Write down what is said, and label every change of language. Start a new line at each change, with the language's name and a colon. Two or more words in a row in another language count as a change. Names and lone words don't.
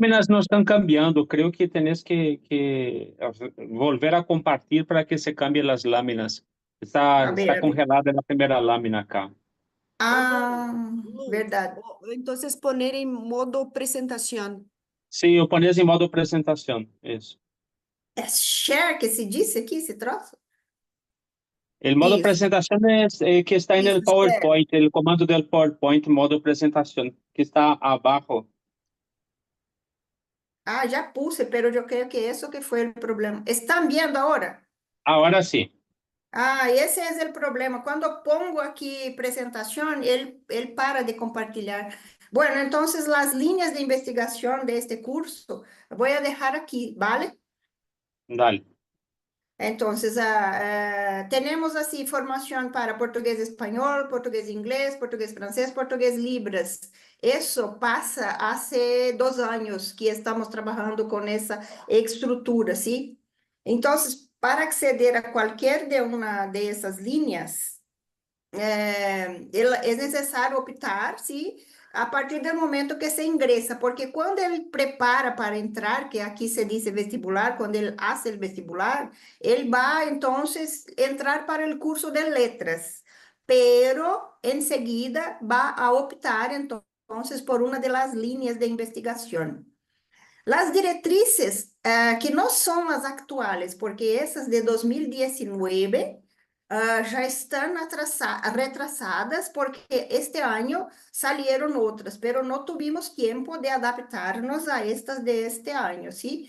Spanish: láminas no están cambiando. Creo que tenés que volver a compartir para que se cambien las láminas. A ver, Está a ver. congelada la primera lámina acá.
Portuguese: Ah, verdade.
Spanish: Entonces poner en modo presentación. Sí, o pones en modo presentación, eso.
Portuguese: É share que se disse aqui, esse troço?
Spanish: El modo
Portuguese: Isso,
Spanish: presentación es que está en
Portuguese: isso,
Spanish: el share. PowerPoint, el comando del PowerPoint, modo presentación, que está abajo.
Portuguese: Ah, já
Spanish: puse, pero
Portuguese: eu creio que isso que foi o problema. Estão vendo agora?
Spanish: Ahora sí.
Portuguese: Ah, esse é o problema. Quando eu pongo aqui apresentação, ele para de compartilhar.
Spanish: Bueno, entonces las líneas de investigación de este curso voy a dejar aquí, ¿vale? Dale. Entonces, tenemos así formación para portugués español, portugués inglés, portugués francés, portugués libras. Eso pasa hace 2 años que estamos trabajando con esa estructura, ¿sí? Entonces, para acceder a cualquier de una de esas líneas,
Portuguese: é necessário optar, sim, a partir do momento que se ingressa, porque quando ele prepara para entrar, que aqui se diz vestibular, quando ele hace o vestibular, ele vai, então, entrar para o curso de letras, pero, em seguida, vai a optar, então,
Spanish: entonces por una de las líneas de investigación. Las directrices, que no son las actuales, porque esas de 2019 ya están retrasadas, porque este año salieron otras, pero no tuvimos tiempo de adaptarnos a estas de este año, ¿sí?